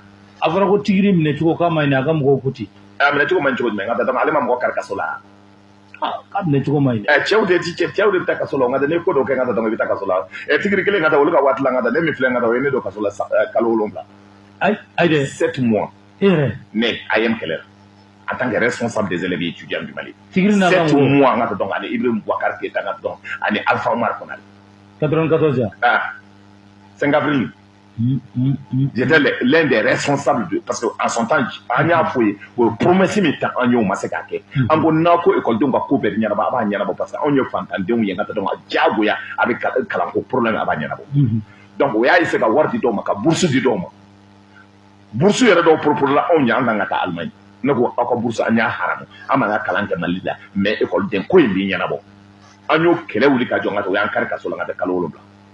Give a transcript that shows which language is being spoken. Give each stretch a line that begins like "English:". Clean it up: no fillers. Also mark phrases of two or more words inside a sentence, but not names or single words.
Bambara: a fɔra ko tigiri minɛ cogo k'a ma ɲi a ka mɔgɔw ko ten a minɛ cogo man ɲi cogo jumɛn n ka taa donc ale ma mɔgɔ kari kaso la ka ne cogo ma ɲi cɛw de ti cɛw de bɛ taa kaso la nka ne ko dɔ kɛ n ka taa dɔn i bɛ taa kaso la tigiri kelen ka taa olu ka waati la n ka taa ne min filɛ n ka taa o ye ne don kaso la kalo 7 ayi dɛ
French: 7 mois mais
Bambara: a ye n kɛlɛ
French: en tant que responsable des élèves étudiants du Mali 7 mois
Bambara: n ka taa dɔn ani Ibrahim Boubacar Keita n ka dɔn ani Alpha Omar Konaré
French: 94 5 avril j'étais l'un des responsables de parce que en son temps
Bambara: an y'a fɔ ye o promesse min ta an y'o ma se k'a kɛ an ko n'a ko ekɔlidenw ka ko bɛɛ bɛ ɲɛnabɔ a b'a ɲɛnabɔ
French: parce que
Bambara: anw ye fantandenw ye n ka taa dɔn a diyagoya a bɛ kalanko problème a b'a ɲɛnabɔ donc o y'a essayé ka wari di dɔw ma ka bourse di dɔw ma bourse yɛrɛ dɔw propose la anw ye an kan ka taa Allemagne ne ko aw ka bourse an y'a haramu an man ka kalan kɛ Mali la mais ekɔliden ko in b'i ɲɛnabɔ an y'o kɛlɛ wuli ka jɔ n ka taa o y'an kari kaso la n ka taa kalo 7